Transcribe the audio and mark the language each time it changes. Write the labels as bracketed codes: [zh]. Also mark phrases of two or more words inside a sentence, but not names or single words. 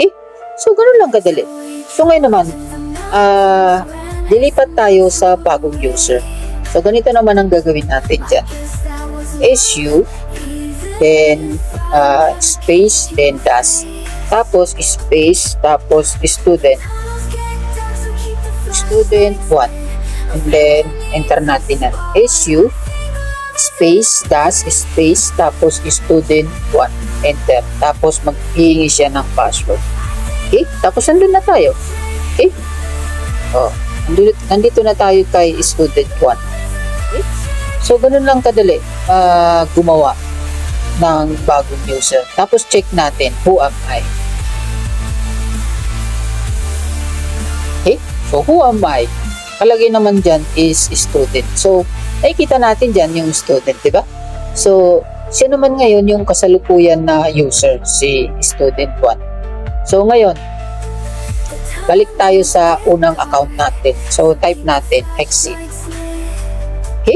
[tl] Okay? So, ganun lang kadali. So ngayon naman, lilipat tayo sa bagong user. So ganito naman ang gagawin natin dyan. [en] SU, then space, then dash. [tl] Tapos space, tapos student. [en] Student 1. And then enter [tl] natin na. [en] SU, space, dash, space, tapos student 1. Enter. [tl] Tapos maghihingi siya ng password. Okay? Tapos nandun na tayo. Okay? Oh, nandito na tayo kay student 1. Okay? So, ganun lang kadali gumawa ng bagong user. Tapos check natin, [en] who am I? Okay? So, who am I? [tl] Kalagay naman dyan is student. So, nakikita natin dyan yung student, diba? So, siya naman ngayon yung kasalukuyan na user, si student 1. So ngayon, balik tayo sa unang account natin. So type natin exit. Okay?